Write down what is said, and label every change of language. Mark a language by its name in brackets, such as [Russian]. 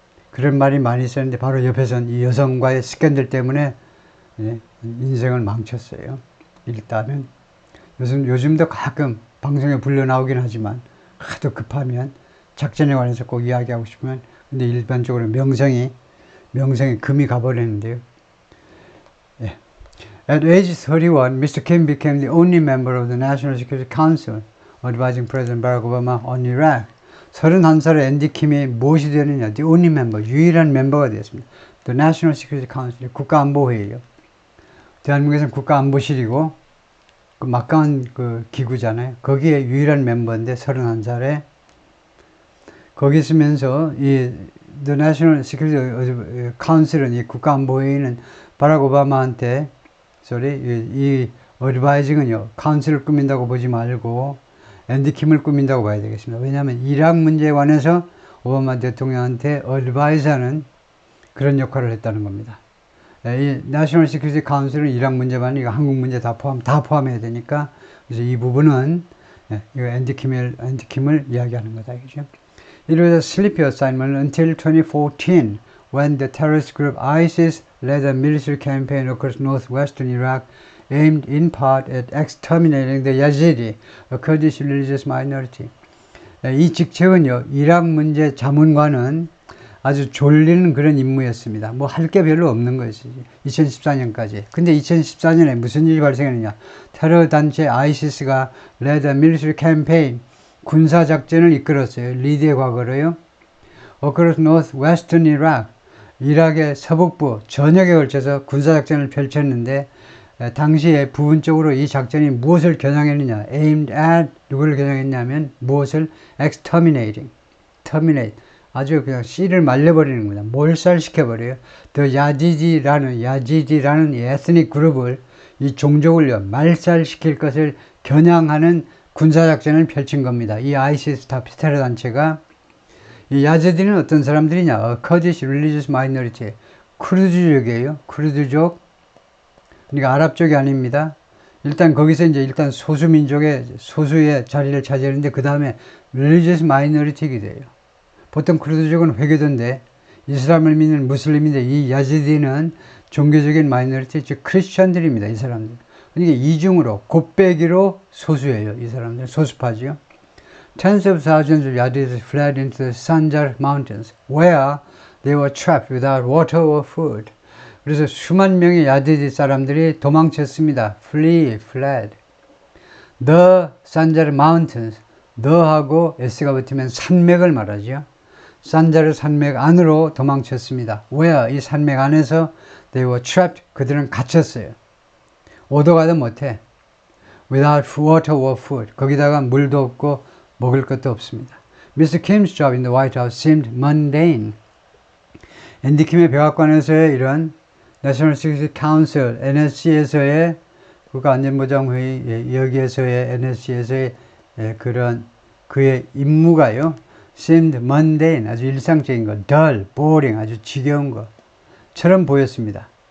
[Korean] 그런 말이 많이 있었는데 바로 옆에선 이 여성과의 스캔들 때문에 인생을 망쳤어요. 일단은 요즘도 가끔 방송에 불려 나오긴 하지만 하도 급하면 작전에 관해서 꼭 이야기하고 싶으면 근데 일반적으로 명성이 금이 가버리는데요. 예. [English] At age 31, Mr. Kim became the only member of the National Security Council advising President Barack Obama on Iraq. [Korean] 31살의 앤디 킴이 무엇이 되느냐? [English] The only member, [Korean] 유일한 멤버가 되었습니다. The National Security Council, 국가안보회의요. 대한민국에서는 국가안보실이고 그 막강한 그 기구잖아요. 거기에 유일한 멤버인데 31살에 거기 있으면서 이 The National Security Council은 이 국가안보회의는 바락 오바마한테 이 어드바이징은요 카운슬을 꾸민다고 보지 말고 앤디 킴을 꾸민다고 봐야 되겠습니다. 왜냐하면 이락 문제에 관해서 오바마 대통령한테 어드바이즈하는 그런 역할을 했다는 겁니다. 이 내셔널 시큐리티 카운슬은 이락 문제만 이거 한국 문제 다 포함해야 되니까 그래서 이 부분은 이거 앤디 킴을 이야기하는 거다 이죠. [English] It was a sleepy assignment until 2014 when the terrorist group ISIS led a military campaign across northwestern Iraq aimed in part at exterminating the Yazidi, a Kurdish religious minority. [Korean] 이 직책은요, 이락 문제 자문관은 아주 졸리는 그런 임무였습니다. 뭐 할 게 별로 없는 것이지. 2014년까지. 근데 2014년에 무슨 일이 발생했느냐. 테러 단체 ISIS가 [English] led a military campaign, [Korean] 군사작전을 이끌었어요. 리드의 과거로요. [English] Across northwestern Iraq, [Korean] 이락의 서북부 전역에 걸쳐서 군사작전을 펼쳤는데 당시에 부분적으로 이 작전이 무엇을 겨냥했느냐. aimed at 누구를 겨냥했냐면 무엇을 exterminating, terminate 아주 그냥 씨를 말려버리는 거다. 몰살시켜버려요. 더 야지디라는 이 에스닉 그룹을 이 종족을요 말살시킬 것을 겨냥하는 군사작전을 펼친 겁니다. 이 아이시스 테러 단체가 이 야지디는 어떤 사람들이냐? [English] Kurdish religious minority [Korean] 쿠르드족이에요. 쿠르드족 그러니까 아랍 쪽이 아닙니다. 일단 거기서 일단 소수의 자리를 차지하는데 그 다음에 religious minority가 돼요. 보통 쿠르드족은 회교도인데 이슬람을 믿는 무슬림인데 이 야지디는 종교적인 마이너리티 즉 크리스천들입니다. 이 사람들. 그러니까 이중으로 곱빼기로 소수예요. 이 사람들 소수파지요. [English] Tens of thousands of Yazidis fled into the Sanjar mountains where they were trapped without water or food. [Korean] 그래서 수만 명의 야지디 사람들이 도망쳤습니다. [English] fled. The Sanjar mountains. [Korean] the하고 s가 붙으면 산맥을 말하죠. 산자르 산맥 안으로 도망쳤습니다. where 이 산맥 안에서 [English] they were trapped [Korean] 그들은 갇혔어요. 오도 가도 못해. [English] without water or food [Korean] 거기다가 물도 없고 먹을 것도 없습니다. [English] Mr. Kim's job in the White House seemed mundane. [Korean] 앤디 킴의 백악관에서의 이런 National Security Council NSC에서의 국가안전보장회의 여기에서의 NSC에서의 그런 그의 임무가요. [English] seemed mundane, [Korean] 아주 일상적인 거, dull, boring, 아주 지겨운 것처럼 보였습니다.